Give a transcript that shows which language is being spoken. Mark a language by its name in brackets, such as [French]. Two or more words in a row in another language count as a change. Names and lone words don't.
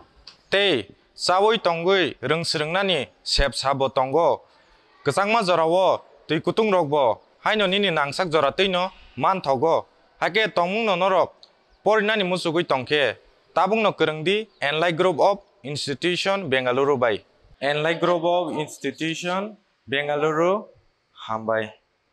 [Rabha] ते सावै तंगै रोंसरोंनानि सेब साबो तंगो गसांमा जरावो तै कुतुं रगबो हाइनो निनि नांसाक जरा तैनो मान थगो हाके तंमुंनो नरक परिनानि मुसुगै तंखे ताबुंनो करंदि एनलाइट ग्रुप ऑफ Institution Bengaluru bai. Enlight Group of Institution Bengaluru hambai.